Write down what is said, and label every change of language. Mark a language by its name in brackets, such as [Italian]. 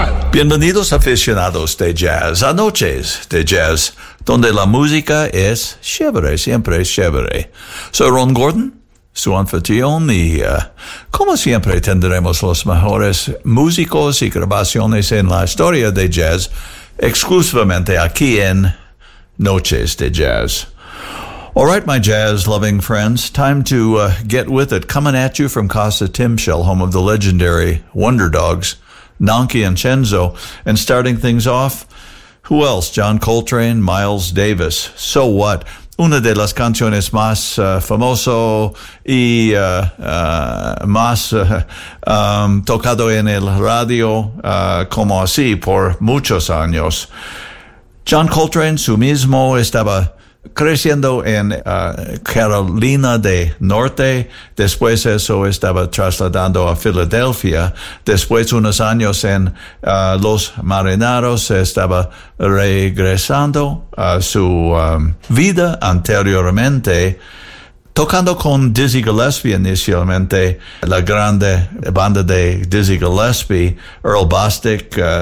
[Spanish] Bienvenidos aficionados de jazz a Noches de Jazz, donde la música es chévere, siempre es chévere. Soy Ron Gordon, su anfitrión, y como siempre tendremos los mejores músicos y grabaciones en la historia de jazz exclusivamente aquí en Noches de Jazz. [English] All right, my jazz-loving friends, time to get with it. Coming at you from Casa Timshell, home of the legendary Wonder Dogs, Nonky and Cenzo, and starting things off, who else? John Coltrane, Miles Davis, So What? [Spanish] Una de las canciones más famoso y más tocado en el radio como así por muchos años. John Coltrane, su mismo, estaba creciendo en Carolina del Norte, después eso estaba trasladando a Filadelfia, después unos años en Los Marineros, estaba regresando a su vida anteriormente, tocando con Dizzy Gillespie inicialmente, la grande banda de Dizzy Gillespie, Earl Bostic